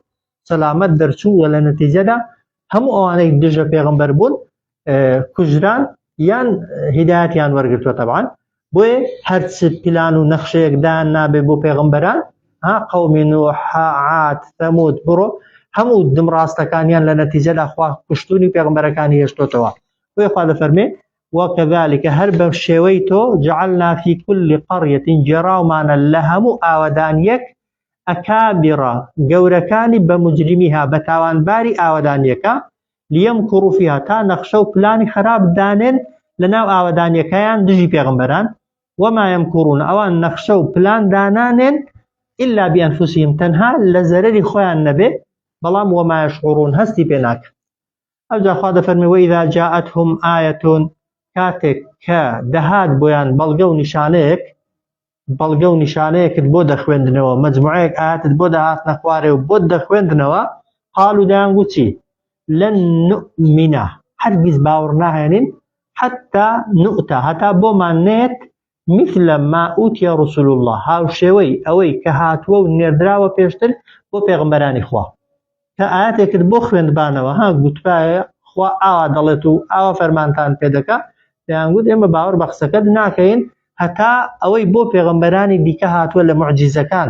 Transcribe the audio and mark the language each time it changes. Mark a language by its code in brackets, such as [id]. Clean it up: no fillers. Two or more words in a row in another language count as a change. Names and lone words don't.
[ckb] سەلامەت دەرچوو وە لە نەتیجەدا هەموو ئەوانەی دژە پێغەمبەر بوون کوژران یان هیدایەتیان وەرگرتووە تەبعاً بۆیە هەرچ پلان و نەخشەیەکدان نابێ بۆ پێغەمبەران قەومی نوح عاد ثەمود بڕۆ هەموو دمڕاستەکانیان لە نەتیجەدا خوا کوشتوونی پێغەمبەرەکانی هێشتۆتەوە بۆیە خوا دەفەرمێ وەکەذالک هەر بەم شێوەی تۆ [ar] جعلنا في كل قرية [ckb] جێڕاومانە لە هەموو ئاوەدانیەک ئەکابرە گەورەکانی بە مجرمیها بە تاوانباری ئاوەدانیەکە [ar] لیەمکڕوا فیها [ckb] تا نەخشە و پلانی خراپ دانێن لەناو ئاوەدانیەکەیان دژی پێغەمبەران [ar] وما يمكرون [ckb] ئەوان نەخشە و پلان دانانێن [ar] إلا بأنفسهم [ckb] تەنها لە زەرەری خۆیان نەبێ بەڵام [ar] وما يشعرون [ckb] هەستی پێ ناکەن ئەوجا خوا دەفەرمێ [ar] وإذا جاءتهم آية [ckb] کاتێک کە دەهات بۆیان بەڵگە و نیشانەیەکت بۆ دەخوێندنەوە مەجموعەیەک ئاەتت بۆ دەهاتنە خوارێ و بۆ دەخوێندنەوە قالوا دەیانگوت چی [ar] لەن نؤمنە [ckb] هەرگیز باوەڕ ناهێنین [ar] حتى نؤتى [ckb] هەتا بۆمان نێت [ar] مثل ما أوتي رسول [ckb] الله هاوشێوەی ئەوەی کە هاتووە و نێردراوە پێشتر بۆ پێغەمبەرانی خوا کە ئاەتێکت بۆ خوێندبانەوە گوتپایە خوا ئاوا دەڵێت و ئاوا فەرمانتان پێدەکا دەیانگوت ئێمە باوەڕ بە قسەکەت ناکەین هەتا ئەوەی بۆ پێغەمبەرانی دیکە هاتووە لە معجیزەکان